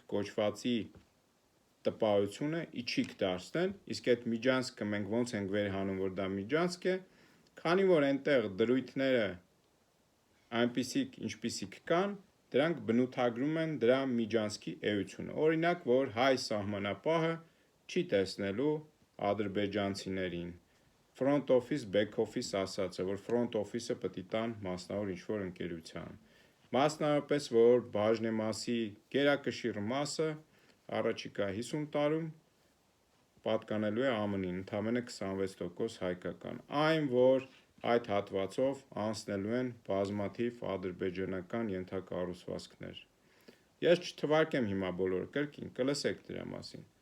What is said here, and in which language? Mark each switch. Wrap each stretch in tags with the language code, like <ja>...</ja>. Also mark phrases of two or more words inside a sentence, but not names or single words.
<hy>կոչվածի տպավորությունը իջիկ դարձնեն, իսկ այդ միջանցքը մենք ոնց ենք վերհանում, որ դա միջանցք է, քանի որ այնտեղ դրույթները այնպիսիք, ինչպիսիք կան, դրանք բնութագրում են դրա միջանցքի էությունը։ Օրինակ, որ հայ սահմանապահը չի տեսնելու ադրբեջանցիներին։</hy> <en>Front office, back office</en> <hy>ասած է, որ</hy> <en>front office-</en> <hy>ը պետք է տան մասնավոր ինչ-որ ընկերության։ Մասնավորապես, որ բաժնեմասի գերակշիռ մասը առաջիկա 50 տարում պատկանելու է ԱՄՆ-ին, ընդամենը 26% հայկական։ Այն, որ այդ հատվածով անցնելու են բազմաթիվ ադրբեջանական ենթակառուցվածքներ։ Ես չթվարկեմ հիմա բոլորը, կրկին կլսեք դրա մասին։</hy>